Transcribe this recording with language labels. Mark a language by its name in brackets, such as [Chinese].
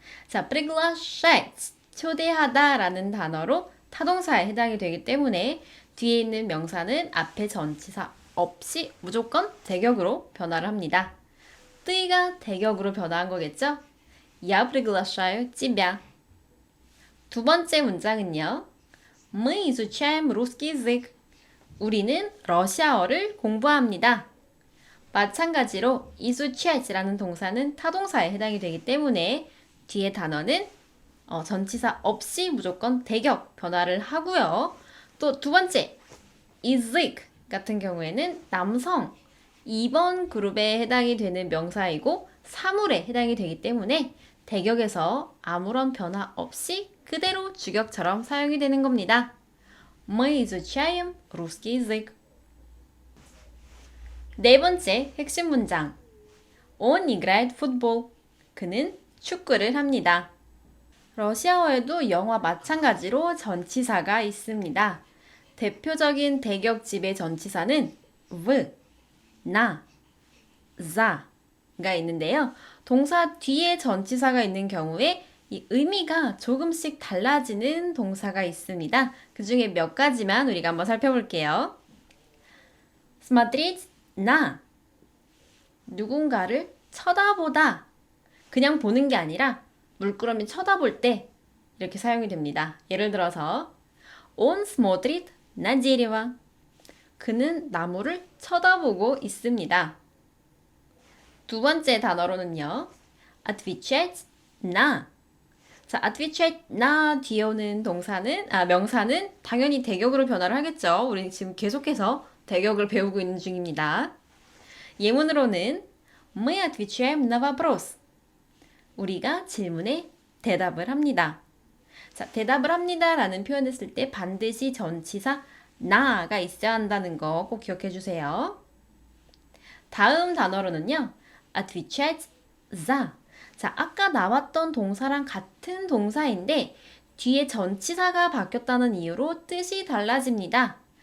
[Korean] 자, приглашать, 초대하다 라는 단어로 타동사에 해당이 되기 때문에 뒤에 있는 명사는 앞에 전치사 없이 무조건 대격으로 변화를 합니다. 뜨이가 대격으로 변화한 거겠죠? [Russian] Я приглашаю тебя. [Korean] 두 번째 문장은요. [Russian] Мы изучаем русский язык. [Korean] 우리는 러시아어를 공부합니다. 마찬가지로 изучать 라는 동사는 타동사에 해당이 되기 때문에 뒤에 단어는 전치사 없이 무조건 대격 변화를 하고요. 또 두 번째, язык 같은 경우에는 남성 2번 그룹에 해당이 되는 명사이고 사물에 해당이 되기 때문에 대격에서 아무런 변화 없이 그대로 주격처럼 사용이 되는 겁니다. [Russian] Мы изучаем русский язык. [Korean] 네 번째 핵심 문장. [Russian] Он играет в футбол. [Korean] 그는 축구를 합니다. 러시아어에도 영어와 마찬가지로 전치사가 있습니다. 대표적인 대격 지배 전치사는 в, 나, 자가 있는데요. 동사 뒤에 전치사가 있는 경우에 이 의미가 조금씩 달라지는 동사가 있습니다. 그 중에 몇 가지만 우리가 한번 살펴볼게요. смотреть 나 누군가를 쳐다보다 그냥 보는 게 아니라 물끄러미 쳐다볼 때 이렇게 사용이 됩니다. 예를 들어서 [Russian] Он смотрит на дерево. [Korean] 그는 나무를 쳐다보고 있습니다. 두 번째 단어로는요. отвечать на. 자, отвечать на 뒤에 오는 명사는 당연히 대격으로 변화를 하겠죠. 우리는 지금 계속해서 대격을 배우고 있는 중입니다. 예문으로는 [Russian] Мы отвечаем на вопрос. [Korean] 우리가 질문에 대답을 합니다. 자, 대답을 합니다 라는 표현을 쓸 때 반드시 전치사 나가 있어야 한다는 거 꼭 기억해 주세요. 다음 단어로는요. отвечать за. 자, 아까 나왔던 동사랑 같은 동사인데 뒤에 전치사가 바뀌었다는 이유로 뜻이 달라집니다.